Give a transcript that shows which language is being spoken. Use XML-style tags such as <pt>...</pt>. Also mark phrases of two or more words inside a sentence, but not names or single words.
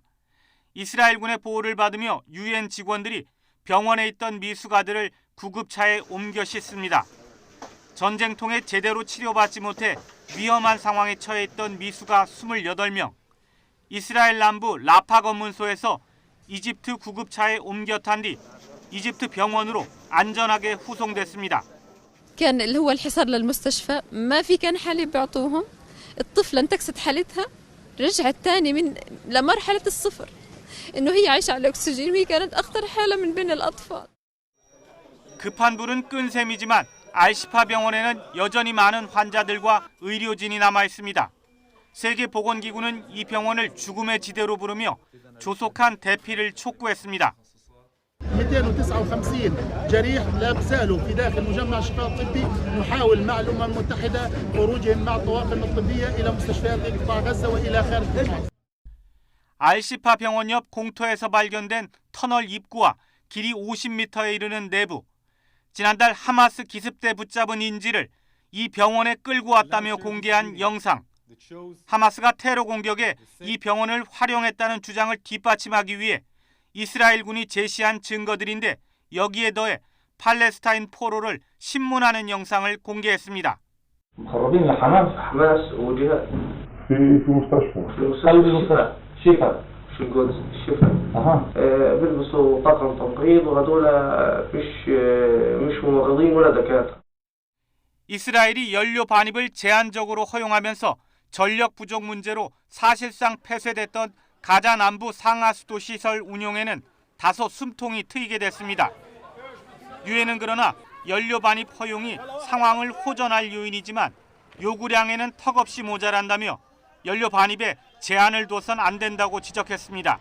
<ko>이스라엘군의 보호를 받으며 유엔 직원들이 병원에 있던 미수가들을 구급차에 옮겨 싣습니다. 전쟁통에 제대로 치료받지 못해 위험한 상황에 처해 있던 미수가 28명. 이스라엘 남부 라파 검문소에서 이집트 구급차에 옮겨 탄 뒤 이집트 병원으로 안전하게 후송됐습니다.</ko> <ar>كان اللي هو الحصار للمستشفى ما في كان حالة بيعطوهم الطفلة انتكست حالتها رجعت تاني من لمرحلة الصفر إنه هي عايشة على الأكسجين وهي كانت أخطر حالة من بين الأطفال.</ar> <ko>급한 불은 끈 셈이지만 알시파 병원에는 여전히 많은 환자들과 의료진이 남아 있습니다. 세계보건기구는 이 병원을 죽음의 지대로 부르며 조속한 대피를 촉구했습니다.</ko> <ar>259 جريح لا زالوا في داخل مجمع الشفاء الطبي نحاول مع الأمم المتحدة خروجهم مع الطواقم الطبية إلى مستشفيات قطاع غزة وإلى خارج.</ar> <ko>알시파 병원 옆 공터에서 발견된 터널 입구와 길이 50m에 이르는 내부. 지난달 하마스 기습대 붙잡은 인질을 이 병원에 끌고 왔다며 공개한 영상. 하마스가 테러 공격에 이 병원을 활용했다는 주장을 뒷받침하기 위해 이스라엘군이 제시한 증거들인데 여기에 더해 팔레스타인 포로를 신문하는 영상을 공개했습니다.</ko> <ar>في مستشفى شفا في القدس شفا بيلبسوا طاقم تمريض وهذول مش ممرضين ولا دكاتره.</ar> <ko>이스라엘이 연료 반입을 제한적으로 허용하면서 전력 부족 문제로 사실상 폐쇄됐던 가자 남부 상하수도 시설 운용에는 다소 숨통이 트이게 됐습니다. 유엔은 그러나 연료 반입 허용이 상황을 호전할 요인이지만 요구량에는 턱없이 모자란다며 연료 반입에 제한을 둬선 안 된다고 지적했습니다.</ko>